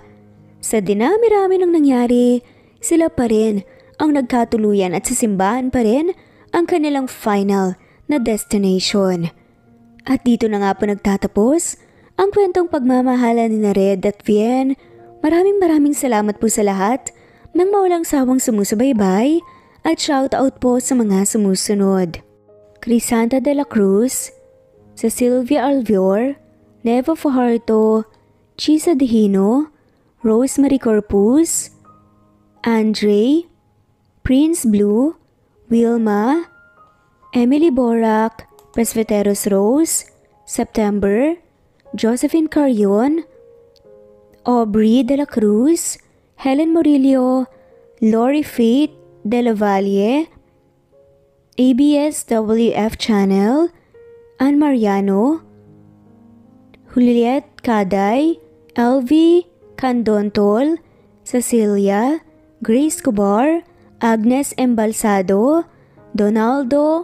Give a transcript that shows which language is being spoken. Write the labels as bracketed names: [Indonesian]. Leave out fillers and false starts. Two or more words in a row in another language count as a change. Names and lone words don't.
[Filipino] Sa dinami-rami ng nangyari, sila pa rin ang nagkatuluyan at sa simbahan pa rin ang kanilang final na destination. At dito na nga po nagtatapos ang kwentong pagmamahalan ni Red at Vian. Maraming salamat po sa lahat ng mawalang sawang sumusubaybay at shoutout po sa mga sumusunod. Crisanta de la Cruz, Cecilia Alvior, Neva Fajardo, Chisa Dihino, Rosemary Corpus, Andre, Prince Blue, Wilma, Emily Borak, Presbyteros Rose, September, Josephine Carion, Aubrey de la Cruz, Helen Murillo, Lori Faith de la Valle, ABS-WF Channel, Ann Mariano, Juliet Caday, LV Candontol, Cecilia, Grace Cobar, Agnes Embalsado, Donaldo